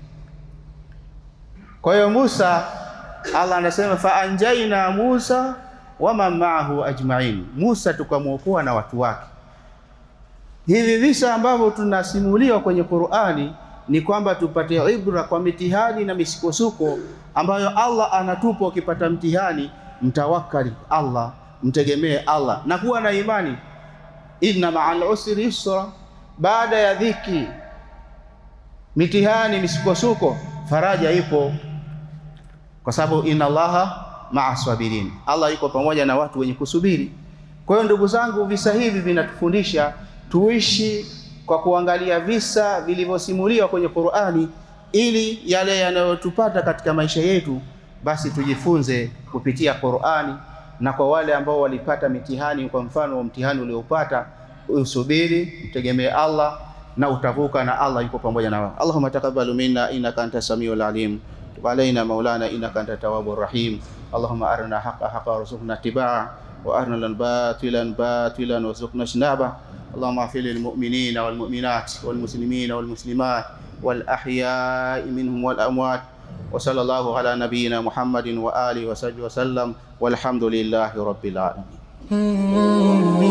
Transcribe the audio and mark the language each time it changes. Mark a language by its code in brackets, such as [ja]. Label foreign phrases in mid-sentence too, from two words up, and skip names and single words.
[sw] Kwa hiyo Musa, Allah anasema [ar] فأنجينا موسى ومن معه أجمعين, [sw] Musa tukamwokoa na watu wake. Hivi visa ambavyo tunasimuliwa kwenye Qur'ani ni kwamba tupate ibra kwa mitihani na misukosuko ambayo Allah anatupa. Ukipata mtihani, mtawakkali Allah, mtegemee Allah na kuwa na imani. [ar] إن مع العسر يسرا, [sw] baada ya dhiki, mitihani, misukosuko, faraja ipo, kwa sababu [ar] إن الله مع الصابرين, [sw] Allah yuko pamoja na watu wenye kusubiri. Kwa hiyo ndugu zangu, visa hivi vinatufundisha tuishi kwa kuangalia visa vilivyosimuliwa kwenye Qur'ani, ili yale yanayotupata katika maisha yetu basi tujifunze kupitia Qur'ani. Na kwa wale ambao walipata mitihani, kwa mfano wa mtihani uliopata, usubiri, mtegemee Allah na utavuka, na Allah yuko pamoja nawe. [ar] اللهم تقبل منا إنك أنت السميع العليم تب علينا مولانا إنك أنت التواب الرحيم. اللهم أرنا الحق حقا وارزقنا اتباعه وأرنا الباطل باطلا وارزقنا اجتنابه. اللهم اغفر للمؤمنين والمؤمنات والمسلمين والمسلمات والأحياء منهم والأموات، وصلى الله على نبينا محمد وآله وصحبه وسلم، والحمد لله رب العالمين.